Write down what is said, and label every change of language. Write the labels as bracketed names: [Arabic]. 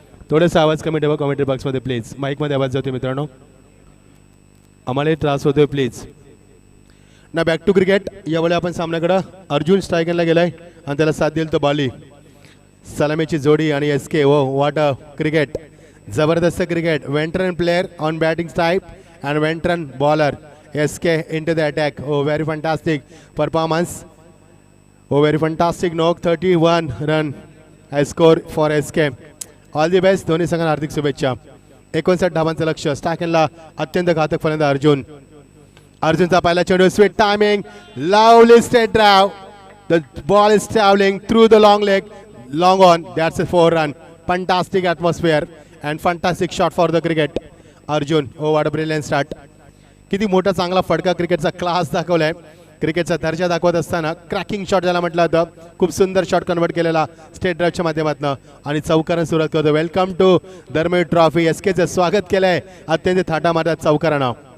[Marathi] थोडासा आवाज कमी ठेवा कॉमेंट्री बॉक्समध्ये प्लीज. माईकमध्ये आवाज जातो मित्रांनो, आम्हालाही त्रास होतोय प्लीज ना. [English] Back to cricket. [Marathi] यावेळी आपण सामन्याकडं अर्जुन स्ट्रायकरला गेलाय आणि त्याला साथ देईल तो बाली. सलामीची जोडी आणि S K. [English] oh what a cricket, [Marathi] जबरदस्त cricket. [English] Veteran player on batting type and veteran bowler SK into the attack. Oh, very fantastic performance. Oh, very fantastic knock. 31 run I score for SK. All the best. [Marathi] दोन्ही संघांना हार्दिक शुभेच्छा. 59 धावांचं लक्ष्य. स्टॅकनला अत्यंत घातक फलंदाज अर्जुन. अर्जुनचा पहिला चेंडू, sweet timing, lovely straight drive. [English] The ball is traveling through the long leg, long on. That's a 4 run. Fantastic atmosphere and fantastic shot for the cricket. Arjun, oh what a brilliant start. [Marathi] किती मोठा चांगला फटका, क्रिकेटचा class दाखवलाय. क्रिकेटचा दर्जा दाखवत असताना क्रॅकिंग शॉट ज्याला म्हटलं होतं, खूप सुंदर शॉट कन्वर्ट केलेला स्टेट ड्राईव्हच्या माध्यमातून आणि चौकारानं सुरुवात करतो. [English] Welcome to Dharmveer trophy. [Marathi] SKचं स्वागत केलंय अत्यंत थाटा मारतात चौकारानं.